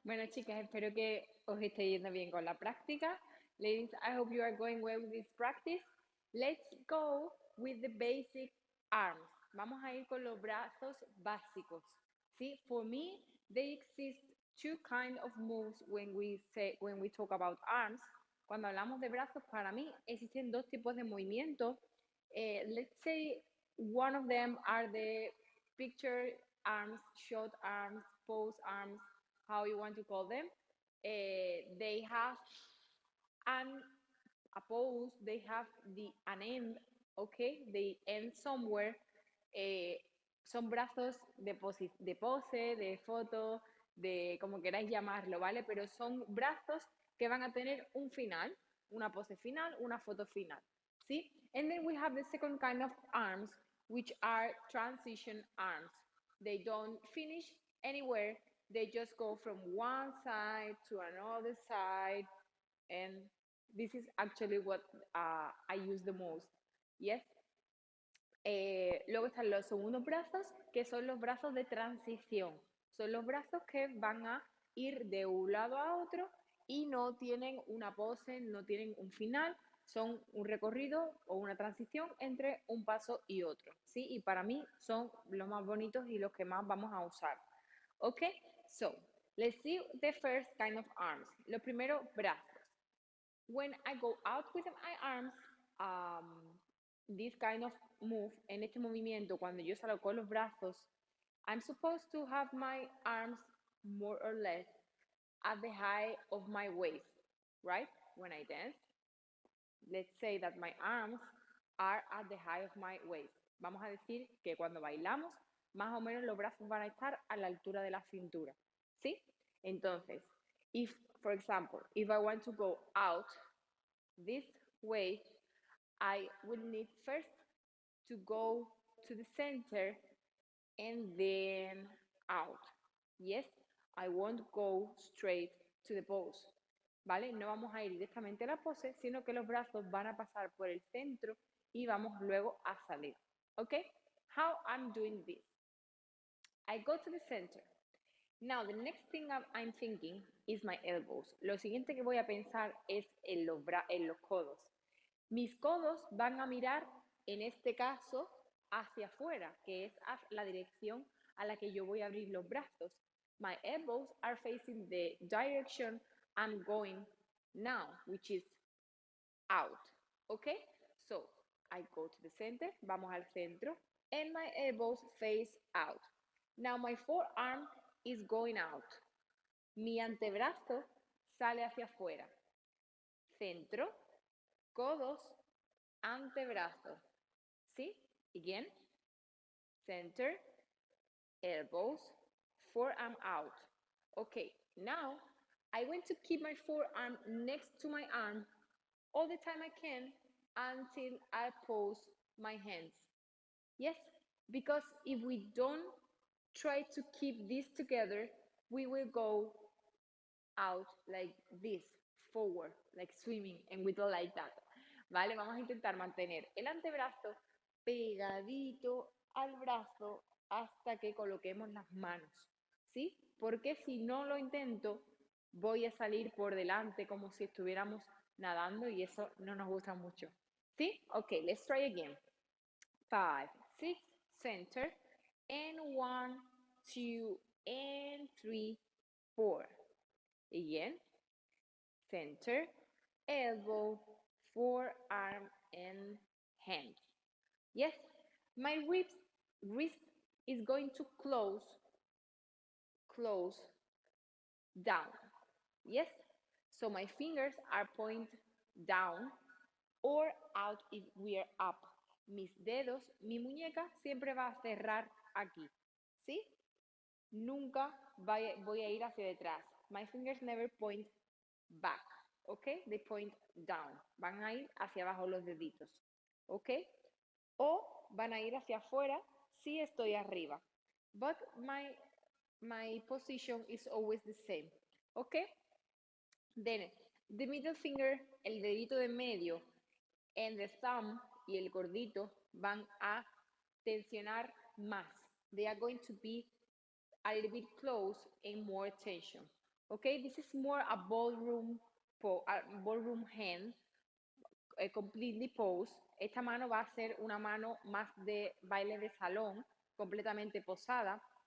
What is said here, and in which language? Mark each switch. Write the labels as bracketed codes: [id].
[es] chicas, espero que os esté yendo bien con la práctica. [en] Ladies, I hope you are going well with this practice. Let's go with the basic arms. [es] Vamos a ir con los brazos básicos. ¿Sí? [en] For me, they exist two kind of moves when we talk about arms. [es] Cuando hablamos de brazos, para mí existen dos tipos de movimientos. [en] Let's say one of them are the picture arms, short arms, pose arms, how you want to call them. They have a pose, they have an end, okay? They end somewhere. [es] Son brazos de pose, de foto, de como queráis llamarlo, ¿vale? Pero son brazos que van a tener un final, una pose final, una foto final, ¿sí? [en] And then we have the second kind of arms, which are transition arms. They don't finish anywhere, they just go from one side to another side, and this is actually what I use the most. Yes. [es] Luego están los segundos brazos, que son los brazos de transición. Son los brazos que van a ir de un lado a otro y no tienen una pose, no tienen un final, son un recorrido o una transición entre un paso y otro, ¿sí? Y para mí son los más bonitos y los que más vamos a usar. ¿Ok? [en] So, let's see the first kind of arms. [es] Lo primero, brazos. [en] When I go out with my arms, this kind of move, [es] en este movimiento, cuando yo salgo con los brazos, [en] I'm supposed to have my arms more or less at the height of my waist, right? When I dance, let's say that my arms are at the height of my waist. [es] Vamos a decir que cuando bailamos, más o menos los brazos van a estar a la altura de la cintura, ¿sí? Entonces, [en] if, for example, if I want to go out this way, I will need first to go to the center and then out. Yes, I won't go straight to the pose. [es] ¿Vale? No vamos a ir directamente a la pose, sino que los brazos van a pasar por el centro y vamos luego a salir. [en] ¿Ok? How I'm doing this. I go to the center. Now, the next thing I'm thinking is my elbows. [es] Lo siguiente que voy a pensar es en los codos. Mis codos van a mirar, en este caso, hacia afuera, que es la dirección a la que yo voy a abrir los brazos. [en] My elbows are facing the direction I'm going now, which is out. Okay? So, I go to the center, [es] vamos al centro, [en] and my elbows face out. Now, my forearm is going out. [es] Mi antebrazo sale hacia afuera. Centro, codos, antebrazo. ¿Sí? [en] Again. Center, elbows, forearm out. Okay, now I want to keep my forearm next to my arm all the time I can until I pose my hands. Yes, because if we don't try to keep this together, we will go out like this, forward, like swimming, and we don't like that. [es] ¿Vale? Vamos a intentar mantener el antebrazo pegadito al brazo hasta que coloquemos las manos, ¿sí? Porque si no lo intento, voy a salir por delante como si estuviéramos nadando y eso no nos gusta mucho, ¿sí? [en] Ok, let's try again. 5, 6, center, and 1, 2, and 3, 4. Again, center, elbow, forearm, and hand. Yes, my wrist is going to close down. Yes, so my fingers are point down or out if we are up. [es] Mis dedos, mi muñeca siempre va a cerrar aquí, ¿sí? Nunca voy a ir hacia detrás. [en] My fingers never point back, [es] ¿ok? [en] They point down. [es] Van a ir hacia abajo los deditos, ¿ok? O van a ir hacia afuera si estoy arriba. [en] But my position is always the same, ¿ok? Then, the middle finger, [es] el dedito de medio, [en] and the thumb [es] y el gordito van a tensionar más. [en] They are going to be a little bit close and more tension. Okay, this is more a ballroom hand, completely posed. [es] Esta mano va a ser una mano más de baile de salón, completamente posada.